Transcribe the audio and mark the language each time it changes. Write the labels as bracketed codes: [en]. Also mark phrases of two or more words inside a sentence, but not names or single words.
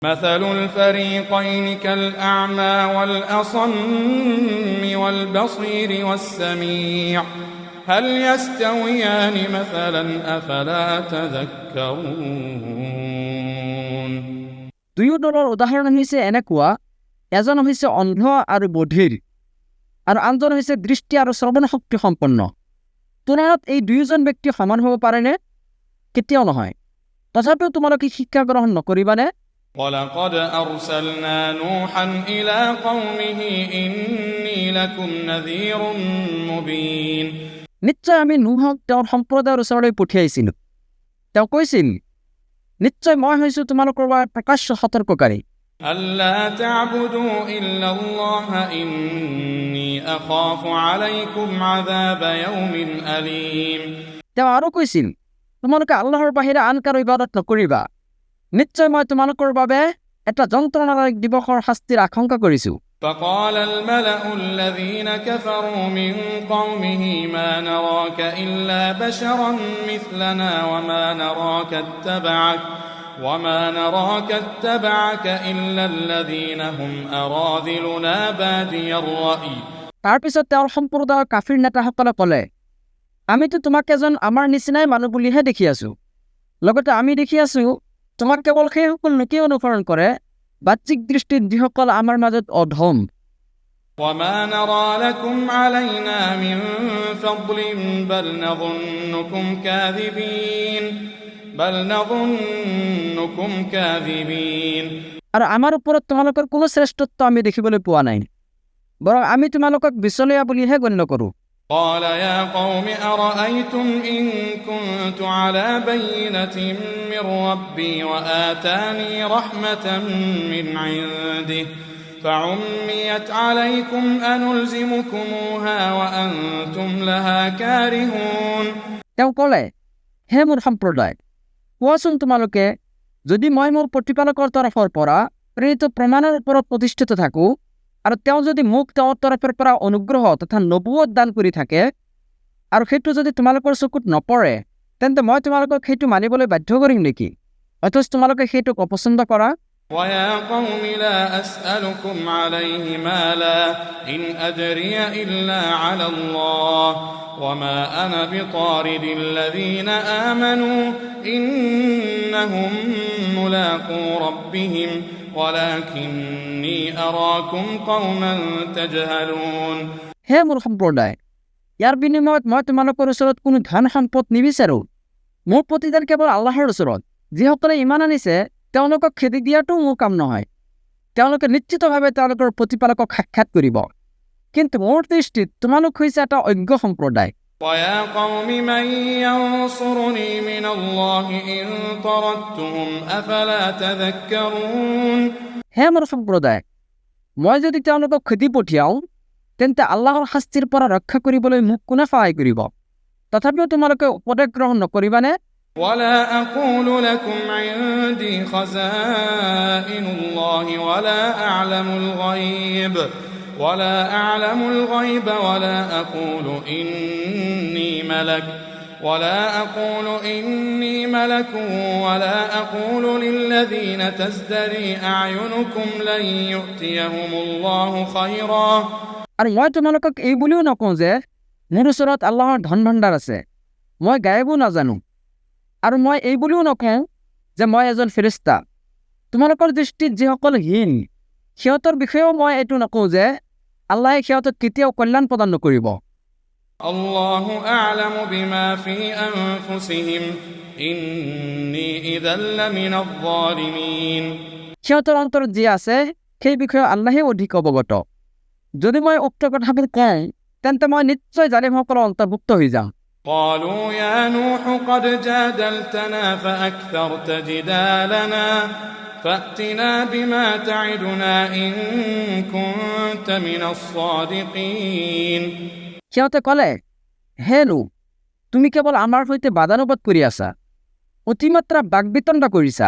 [ar] مثل الفريقين كالأعمى والأصم والبصير والسميع هل يستويان مثلا أفلا تذكرون [as] দুয়ো দলৰ উদাহৰণ হৈছে এনেকুৱা, এজন হৈছে অন্ধ আৰু বধিৰ আৰু আনজন হৈছে দৃষ্টি আৰু শ্ৰৱণ শক্তি সম্পন্ন। তুলনাত এই দুয়োজন ব্যক্তি সমান হ'ব পাৰেনে? কেতিয়াও নহয়। তথাপিও তোমালোকে শিক্ষা গ্ৰহণ নকৰিবানে? [ar] ولقد أرسلنا نوحا إلى قومه إني لكم نذير مبين [as] নিশ্চয় আমি নুহক তেওঁৰ সম্প্ৰদায়ৰ ওচৰলৈ পঠিয়াইছিলোঁ। তেওঁ কৈছিল, নিশ্চয় মই হৈছোঁ তোমালোকৰ বাবে প্ৰকাশ্য সতৰ্ককাৰী। [ar] ألا تعبدوا إلا الله إني أخاف عليكم عذاب يوم أليم [as] তেওঁ আৰু কৈছিল, তোমালোকে আল্লাহৰ বাহিৰে আন কাৰো ইবাদত নকৰিবা। নিশ্চয় মই তোমালোকৰ বাবে এটা যন্ত্ৰণাদায়ক দিৱসৰ শাস্তিৰ আশংকা কৰিছোঁ। [ar] فقال الملأ الذين كفروا من قومه ما نراك إلا بشرا مثلنا وما نراك اتبعك إلا الذين هم أراذلنا بادي الرأي [as] তাৰপিছত তেওঁৰ সম্প্ৰদায়ৰ কাফিৰ নেতাসকলে ক'লে, আমিতো তোমাক এজন আমাৰ নিচিনাই মানুহ বুলিহে দেখি আছোঁ। লগতে আমি দেখি আছোঁ তোমাক কেৱল সেইসকল লোকেই অনুসৰণ কৰে বাহ্যিক দৃষ্টিত যিসকল আমাৰ মাজত অধম। [ar] وما نرى لكم علينا من فضل بل نظنكم كاذبين [as] আৰু আমাৰ ওপৰত তোমালোকৰ কোনো শ্ৰেষ্ঠত্ব আমি দেখিবলৈ পোৱা নাই, বৰং আমি তোমালোকক বিচলীয়া বুলিহে গণ্য কৰোঁ। [ar] قال يا قوم أرأيتم إن كنت على بينة من ربي وآتاني رحمة من عنده فعميت عليكم أنلزمكموها وأنتم لها كارهون [as] তেওঁ ক'লে, হে মোৰ সম্প্ৰদায়, কোৱাচোন তোমালোকে, যদি মই মোৰ প্ৰতিপালকৰ তৰফৰ পৰা প্ৰেৰিত প্ৰমাণৰ ওপৰত প্ৰতিষ্ঠিত থাকোঁ আৰু তেওঁ যদি মোক তেওঁৰ তৰফৰ পৰা অনুগ্ৰহ তথা নবুৱত দান কৰি থাকে আৰু সেইটো যদি তোমালোকৰ চকুত নপৰে, তেন্তে মই তোমালোকক সেইটো মানিবলৈ বাধ্য কৰিম নেকি? অথচ তোমালোকে সেইটোক অপচন্দ কৰা। [ar] ويا قوم لا أسألكم عليه مالا إن أجري إلا على الله وما أنا بطارد الذين آمنوا إنهم ملاقو ربهم ولكني أراكم قوما تجهلون [as] হে মোৰ সম্প্ৰদায়, ইয়াৰ বিনিময়ত মই তোমালোকৰ ওচৰত কোনো ধন সম্পদ নিবিচাৰোঁ। মোৰ প্ৰতিদান কেৱল আল্লাহৰ ওচৰত। যিসকলে ইমান আনিছে তেওঁলোকক খেদি দিয়াটো মোৰ কাম নহয়। তেওঁলোকে নিশ্চিতভাৱে তেওঁলোকৰ প্ৰতিপালকক সাক্ষাৎ কৰিব, কিন্তু মোৰ দৃষ্টিত তোমালোক হৈছে এটা অজ্ঞ সম্প্ৰদায়। [ar] ويا قوم من ينصرني من الله إن طردتهم أفلا تذكرون [as] হে মোৰ সম্প্ৰদায়, মই যদি তেওঁলোকক খেদি পঠিয়াওঁ তেন্তে আল্লাহৰ শাস্তিৰ পৰা ৰক্ষা কৰিবলৈ মোক কোনে সহায় কৰিব? তথাপিও তোমালোকে উপদেশ গ্ৰহণ নকৰিবানে? [ar] ولا أقول لكم عندي خزائن الله ولا أعلم الغيب ولا أقول إني ملك ولا أقول للذين تزدري أعينكم لن يؤتيهم الله خيرا [as] আৰু মই তোমালোকক এই বুলিও নকওঁ যে মোৰ ওচৰত আল্লাহৰ ধন ভাণ্ডাৰ আছে। মই গায়বো নাজানো, আৰু মই এই বুলিও নকওঁ যে মই এজন ফেৰিষ্টা। তোমালোকৰ দৃষ্টিত যিসকল হীন সিহঁতৰ বিষয়েও মই এইটো নকওঁ যে আল্লাহে সিহঁতক কেতিয়াও কল্যাণ প্ৰদান নকৰিব। [ar] الله أعلم بما في أنفسهم إني إذا لمن الظالمين [as] সিহঁতৰ অন্তৰত যি আছে সেই বিষয়ে আল্লাহে অধিক অৱগত। যদি মই উক্ত কথাবোৰ কওঁ তেন্তে মই নিশ্চয় জালিমসকলৰ অন্তৰ্ভুক্ত হৈ যাম। [ar] قالوا يا نوح قد جادلتنا فأكثرت جدالنا فأتنا بما تعدنا إن كنت من الصادقين [as] সিহঁতে ক'লে, হে নূহ, তুমি কেৱল আমাৰ সৈতে বাদানুবাদ কৰি আছা, অতিমাত্ৰা বাকবিতণ্ডা কৰিছা।